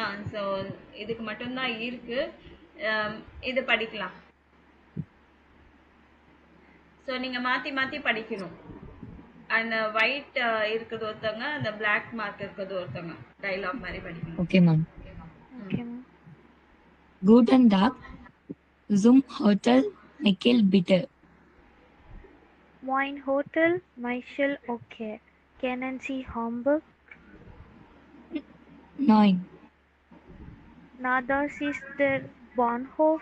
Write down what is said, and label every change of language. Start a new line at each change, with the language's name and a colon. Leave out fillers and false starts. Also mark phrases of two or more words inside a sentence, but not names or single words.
Tamil: ஸோ இதுக்கு மட்டும்தான் இருக்கு. இது படிக்கலாம். ஸோ நீங்கள் மாற்றி மாற்றி படிக்கணும். அந்த ஒயிட் இருக்கிறது ஒருத்தவங்க, அந்த
English: black mark
Tamil: இருக்கிறது ஒருத்தவங்க, டைலாக் மாதிரி படிக்கணும்.
English: Okay, ma'am. Okay, ma'am.
German: Guten Tag. Zum Hotel Michael bitte. Mein Hotel, Michel, okay. Kennen Sie Hamburg? Nein. Na, das ist der Bahnhof.